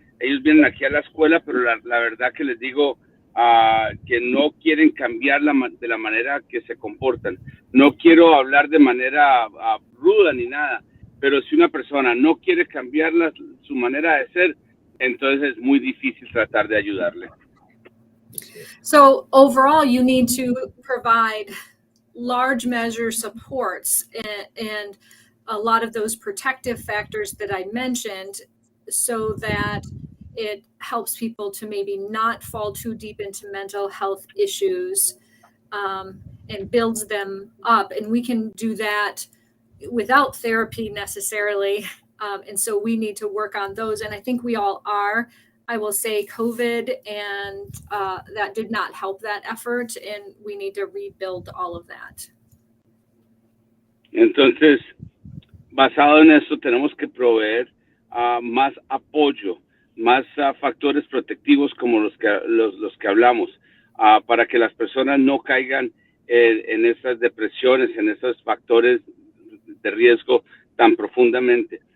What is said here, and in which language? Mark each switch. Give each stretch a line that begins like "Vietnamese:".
Spanish: Ellos vienen aquí a la escuela, pero la verdad que les digo que no quieren cambiar de la manera que se comportan. No quiero hablar de manera ruda ni nada, pero si una persona no quiere cambiar su manera de ser, entonces es muy difícil tratar de ayudarle.
English: So overall, you need to provide large measure supports and a lot of those protective factors that I mentioned, so that it helps people to maybe not fall too deep into mental health issues, and builds them up. And we can do that without therapy necessarily. And so we need to work on those. And I think we all are. I will say COVID and that did not help that effort, and we need to rebuild all of that.
Spanish: Entonces, basado en eso, tenemos que proveer más apoyo, factores protectivos como los que hablamos, para que las personas no caigan en esas depresiones, en esos factores de riesgo tan profundamente.